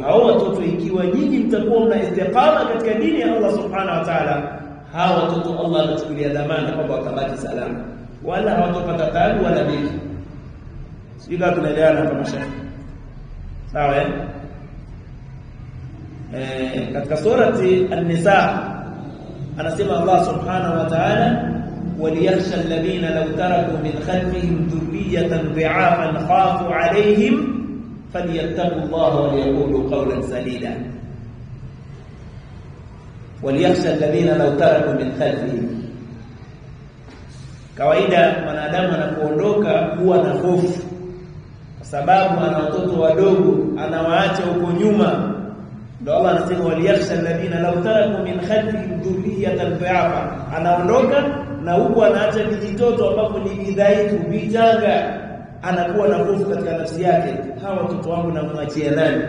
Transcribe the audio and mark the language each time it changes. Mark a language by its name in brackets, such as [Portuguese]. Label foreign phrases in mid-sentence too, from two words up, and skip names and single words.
[Swahili] Hao watoto, ikiwa nyinyi mtakuwa mna istiqama katika dini ya Allah [Arabic] سبحانه وتعالى, [Swahili] hawa watoto Allah anachukulia dhamana kwamba watabaki salama, wala hawatopata taabu wala dhiki. Sio tunaelewana kama shekhi? Sawa katika surati An-Nisa anasema Allah [Arabic] سبحانه وتعالى، وليخش الذين لو تركوا من خلفهم ذرية ضعافا خافوا عليهم فليتقوا الله وليقولوا قولا سديدا. وليخش الذين لو تركوا من خلفهم, [Swahili] kawaida mwanadamu anapoondoka huwa na hofu kwa sababu ana watoto wadogo anawaacha huko nyuma. Ndio Allah anasema [Arabic] وليخش الذين لو تركوا من خلفهم ذرية ضعافا, [Swahili] anaondoka na huko anaacha vijitoto ambapo ni vidhaifu vichanga, anakuwa na hofu katika nafsi yake, hawa watoto wangu namwachia nani?